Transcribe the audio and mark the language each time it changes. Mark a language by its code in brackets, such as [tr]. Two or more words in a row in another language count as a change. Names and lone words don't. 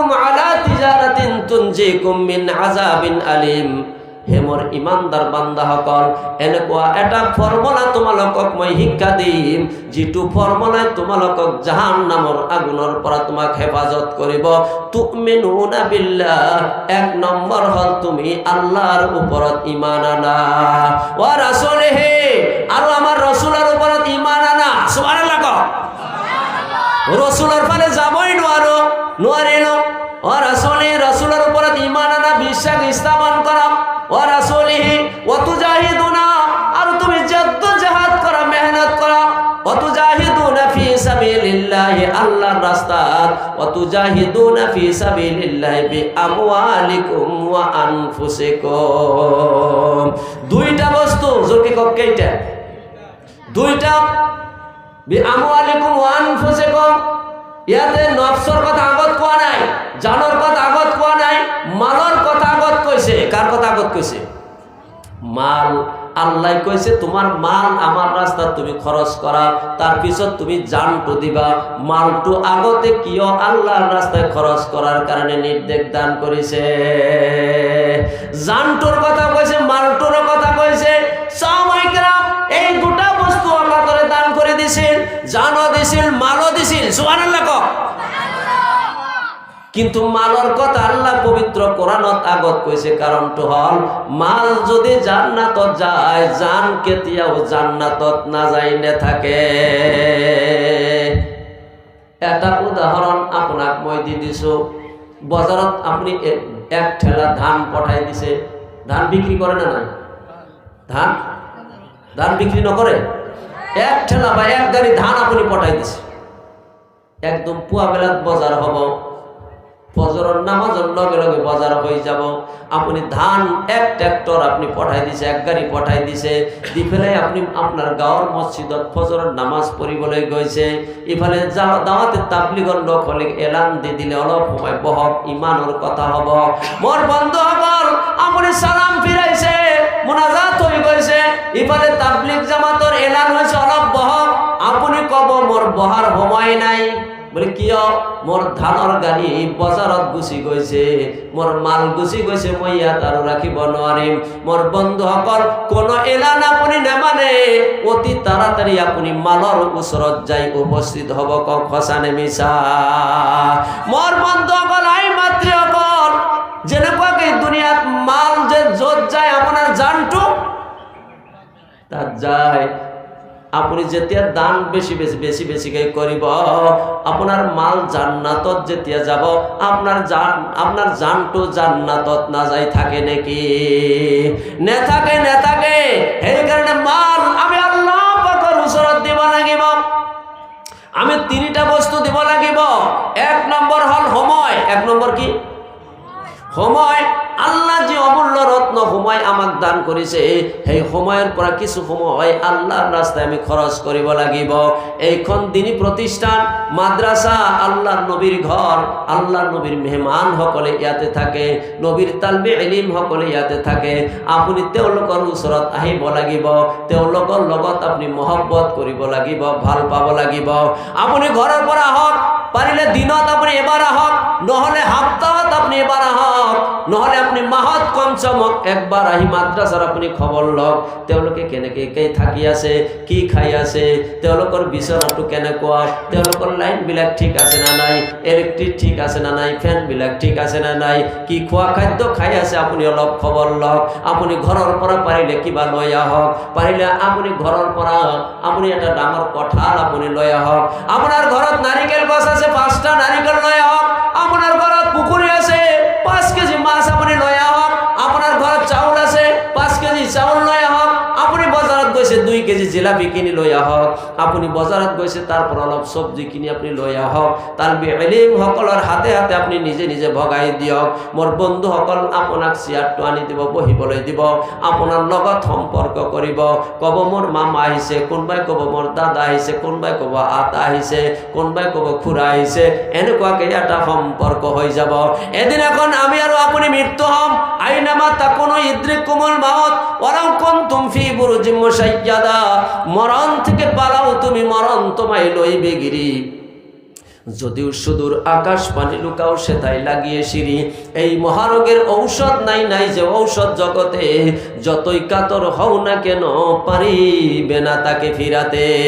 [ar] على تجارة تنجيكم من عذاب أليم [as] হে মোৰ ইমানদাৰ বান্দাসকল এনেকুৱা এটা ফৰ্মুলা তোমালোকক মই শিক্ষা দিম যিটো ফৰ্মুলাই তোমালোকক জাহান্নামৰ আগুনৰ পৰা তোমাক হেফাজত কৰিব [ar] تؤمنون بالله [as] এক নম্বৰ হল তুমি আল্লাহৰ ওপৰত ঈমান আনা [ar] ورسوله [as] আৰু আমাৰ ৰাসূলৰ ওপৰত ঈমান আনা সুবহানাল্লাহ রাসূলৰ ফালে যাবই নোৱাৰিলো [ar] ورسول [as] রাসূলৰ ওপৰত ঈমান আনা বিশ্বাস স্থাপন কৰা [ar] ورسوله وتجاهدون [as] আর তুমি জদ্দোজহাদ করা মেহনত করা [ar] وتجاهدون في سبيل الله [as] আল্লাহর রাস্তাত [ar] وتجاهدون في سبيل الله بأموالكم وأنفسكم [as] দুইটা বস্তু জোরকে কয়টা দুইটা [ar] بأموالكم وأنفسكم [as] ইয়াতে নফসর কথা আগত কোয়া নাই জানৰ কথা আগত কোয়া নাই মালৰ কথা আগত কইছে কার কথা আগত কইছে মাল আল্লাহ কইছে তোমার মাল আমার রাস্তা তুমি খরচ করা তার পিছত তুমি জানটো দিবা মালটো আগতে কিয় আল্লাহর রাস্তায় খরচ করার কারণে নির্দেশ দান করেছে জানটোর কথা কইছে মালটোর কথা কইছে সাহাবায়ে কেরাম এই দুটা বস্তু আল্লাহ করে দান করে দিয়েছেন জানও দিয়েছেন মালও দিয়েছেন সুবহানাল্লাহ কিন্তু মালর কথা আল্লাহ পবিত্র কোরআনত আগত কইছে কারণটো হল মাল যদি জান্নাতত যায় জান কেতিয়াও জান্নাতত না যাই না থাকে এটা উদাহরণ আপনাক মই দি দিছো বাজারত আপনি এক ঠেলা ধান পঠাই দিছে ধান বিক্রি করে না নাই ধান ধান বিক্রি নকরে এক ঠেলা বা এক গাড়ি ধান আপনি পঠাই দিছে একদম পুয়া বেলাত বাজার হব ফজরের নামাজের লগে লগে বাজার হয়ে যাব আপনি ধান এক ট্রাক্টর আপনি পাঠাই দিছে এক গাড়ি পাঠাই দিছে দি ফেলে আপনি আপনার গাঁৱৰ মসজিদত ফজরের নামাজ পড়িবলৈ গৈছে ইফালে দাওয়াতে তাবলিগৰ লোক হলে এলান দি দিলে অলপ সময় বহক ইমানৰ কথা হব মোর বন্ধুসকল আপনি সালাম ফিরাইছে মুনাজাত হয়ে গৈছে ইফালে তাবলিগ জামাতৰ এলান হয়েছে অলপ বহক আপনি কব মোর বহার সময় নাই বলে কিয় মোর ধানৰ গাড়ী বজাৰত গুচি গৈছে মোর মাল গুচি গৈছে মই ইয়াত আৰু ৰাখিব নোৱাৰিম মোর বন্ধুসকল কোন এলান আপুনি নেমানে অতি তাড়াতাড়ি আপুনি মালৰ ওচৰত যাই উপস্থিত হ'ব কক সঁচানে মিছা মোর বন্ধুসকল আই মাতৃসকল যেনেকুৱাকে দুনিয়াত মাল যে যত যায় আপোনাৰ জানটো তাত যায় আপনি যেতিয়া দান বেশি বেশি করিব আপনার মাল জান্নাতত যেতিয়া যাব আপনার জানটো জান্নাতত না যাই থাকে নাকি নে থাকে এই কারণে মাল আমি আল্লাহ পাকের ওচৰত দিব লাগিব আমি তিনিটা বস্তু দিব লাগিব এক নম্বর হল সময় এক নম্বর কি সময় আল্লাহ যে অমূল্য রত্ন সময় আমাক দান করেছে সেই সময়ের পৰা কিছু সময় আল্লাহর রাস্তায় আমি খরচ কৰিব লাগিব এইখন দিনী প্রতিষ্ঠান মাদ্রাসা আল্লাহর নবীর ঘর আল্লাহর নবীর মেহমান সকলে ইয়াতে থাকে নবীর তালবে ইলম সকলে ইয়াতে থাকে আপুনি তেওঁলোকৰ ওচৰত আহিব লাগিব তেওঁলোকৰ লগত আপুনি মহব্বত কৰিব লাগিব ভাল পাব লাগিব আপুনি ঘৰৰ পৰা আহক পাৰিলে দিনত আপুনি এবাৰ আহক নহলে সপ্তাহত আপনি এবাৰ আহক নহলে আপনি মাহত কমসম একবার আহি মাদ্রাসার আপনি খবর লওক তেওঁলোকে কেনেকে থাকি আছে কি খাই আছে তেওঁলোকৰ বিছনাটো কেনেকুৱা তেওঁলোকৰ লাইন বিলাক ঠিক আছে না নাই ইলেক্ট্রিক ঠিক আছে না নাই ফ্যান বিলাক ঠিক আছে না নাই কি খোৱা খাদ্য খাই আছে আপুনি অলপ খবৰ লওক আপুনি ঘৰৰ পৰা পাৰিলে কিবা লৈ আহক পাৰিলে আপুনি ঘৰৰ পৰা আপুনি এটা ডাঙৰ কঁঠাল আপুনি লৈ আহক আপোনাৰ ঘৰত নাৰিকেল গছ আছে 5টা নাৰিকেল লৈ আহক আপনার ঘৰত পুকুরি আছে 5 কেজি মাছ আপনি লৈ আহক আপনার ঘৰত চাউল আছে 5 কেজি চাউল লৈ আহক আপনি বজাৰত গৈছে 2 কেজি জিলাপি কিনি লইয়া হওক, আপুনি বজাৰত গৈছে তারপর অলপ সবজি কিনি আপনি লইয়া হওক, তালবে ইলম সকলৰ হাতে হাতে আপনি নিজে নিজে ভগাই দিয়ক। মোর বন্ধুসকল আপোনাক চেয়ারটো আনি দিব, বহিবলৈ দিব, আপোনাৰ লগত সম্পৰ্ক কৰিব। কব মোর মামা আহিছে, কোনোবাই কব মোর দাদা আহিছে, কোনোবাই কব আতা আহিছে, কোনোবাই কব খুড়া আহিছে, এনেকুৱাকে এটা সম্পৰ্ক হৈ যাব। এদিন এখন আমি আৰু আপুনি মৃত্যু হম। [ar] أينما تكونوا يدرككم الموت ولو كنتم في بروج مشيدة. [bn] মরণ থেকে পালাও তুমি, মরণ তোমায় লইবে গিরি। যদিও সুদূর আকাশ পানি লুকাও সেটাই লাগিয়ে সিঁড়ি। এই মহারোগের ঔষধ নাই, নাই যে ঔষধ জগতে, যতই কাতর হও না কেন পারিবে না তাকে ফিরাতে।